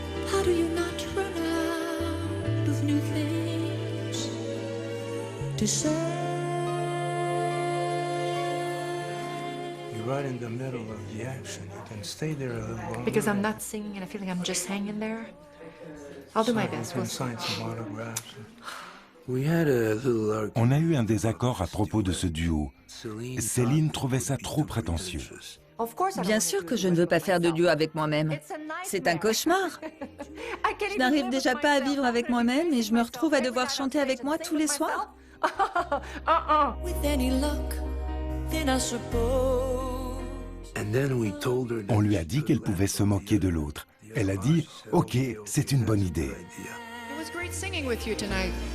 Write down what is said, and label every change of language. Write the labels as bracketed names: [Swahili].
[English] How do you not run out of new things to say? You're right in the middle of the action. You can stay there a little longer. Because I'm not singing and I feel like I'm just hanging there. I'll do my best. You can sign some autographs. We had a little [French] On a eu un désaccord à propos de ce duo. Céline trouvait ça trop prétentieux. Bien sûr que je ne veux pas faire de duo avec moi-même. C'est un cauchemar. Je n'arrive déjà pas à vivre avec moi-même et je me retrouve à devoir chanter avec moi tous les soirs. On lui a dit qu'elle pouvait se moquer de l'autre. Elle a dit « Ok, c'est une bonne idée ». [English] It was great singing with you tonight.